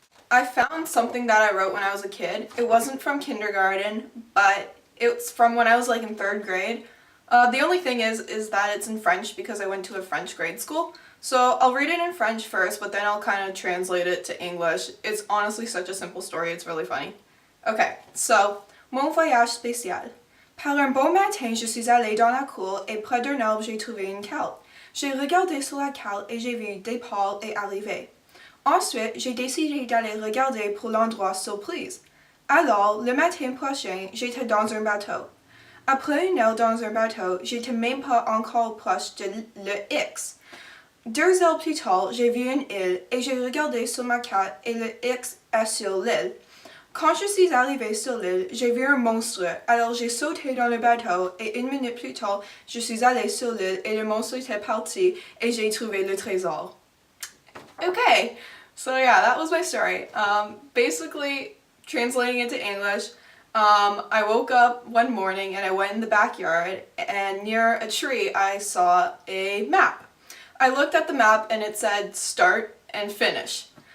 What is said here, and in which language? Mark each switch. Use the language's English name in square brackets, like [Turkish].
[English] I found something that I wrote when I was a kid. It wasn't from kindergarten, but it's from when I was in 3rd grade. The only thing is that it's in French because I went to a French grade school. So I'll read it in French first, but then I'll kind of translate it to English. It's honestly such a simple story, it's really funny. Okay, so, [French] mon voyage spécial. Par un bon matin, je suis allée dans la cour et près d'un arbre, j'ai trouvé une carte. J'ai regardé sur la carte et j'ai vu départ et arrivée. Ensuite, j'ai décidé d'aller regarder pour l'endroit surprise. Alors, le matin prochain, j'étais dans un bateau. Après une heure dans un bateau, j'étais même pas encore proche de le X. 2 heures plus tard, j'ai vu une île et j'ai regardé sur ma carte et le X est sur l'île. Quand je suis arrivée sur l'île, j'ai vu un monstre, alors j'ai sauté dans le bateau et 1 minute plus tard, je suis allée sur l'île et le monstre était parti et j'ai trouvé le trésor. [English] Okay, so yeah, that was my story. Basically, translating it to English, I woke up one morning and I went in the backyard, and near a tree I saw a map. I looked at the map and it said start, and finish.